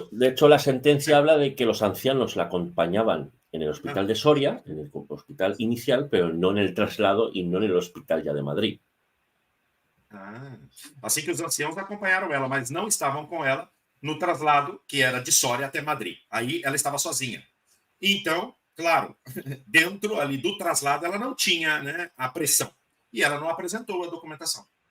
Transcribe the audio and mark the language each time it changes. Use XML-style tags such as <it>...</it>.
<es>De hecho, la sentencia habla de que los ancianos la acompañaban en el hospital de Soria, en el hospital inicial, pero no en el traslado y no en el hospital ya de Madrid.</es> <pt>Assim que os anciãos acompanharam ela, mas não estavam com ela no traslado que era de Soria até Madrid. Aí ela estava sozinha. Então, claro, dentro ali do traslado ela não tinha, né, a pressão.</pt> <es>Y ella no presentó la documentación.</es>